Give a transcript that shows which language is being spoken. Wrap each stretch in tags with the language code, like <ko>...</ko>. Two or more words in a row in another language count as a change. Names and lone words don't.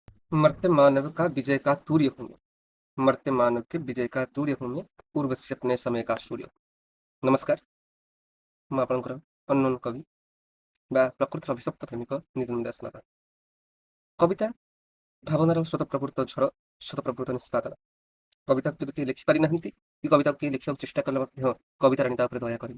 <hi>मरते मानव का विजय का तूर्य हूँ मैं। मरते मानव के विजय का तूर्य हूँ मैं। उर्वशी अपने समय का सूर्य हूँ। नमस्कार,</hi> <or>ମୁଁ ଆପଣଙ୍କର ଅନନ୍ୟ କବି ବା ପ୍ରକୃତିର ଅଭିଶପ୍ତ ପ୍ରେମିକ ନିରଞ୍ଜନ ଦାସ ନାଥ। କବିତା ଭାବନାର ସ୍ୱତଃପ୍ରବୃତ୍ତ ଝଡ଼, ସ୍ୱତଃପ୍ରବୃତ୍ତ ନିଷ୍ପାଦନ। କବିତାକୁ କେବେ କେହି ଲେଖିପାରିନାହାନ୍ତି କି କବିତାକୁ କେହି ଲେଖିବାକୁ ଚେଷ୍ଟା କଲେ ମଧ୍ୟ କବିତାରାଣୀ ତା ଉପରେ ଦୟା କରିନି।</or>